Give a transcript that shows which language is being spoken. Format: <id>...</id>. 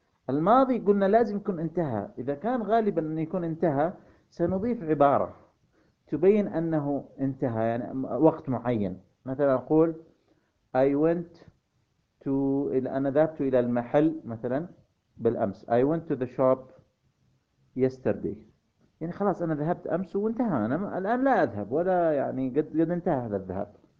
<ar>الماضي قلنا لازم يكون انتهى، إذا كان غالبا أن يكون انتهى سنضيف عبارة تبين أنه انتهى يعني وقت معين. مثلا أقول</ar> <en>I went to،</en> <ar>أنا ذهبت إلى المحل مثلا بالأمس.</ar> <en>I went to the shop yesterday.</en> <ar>يعني خلاص أنا ذهبت أمس وانتهى، أنا الآن لا أذهب ولا يعني قد انتهى هذا الذهاب.</ar>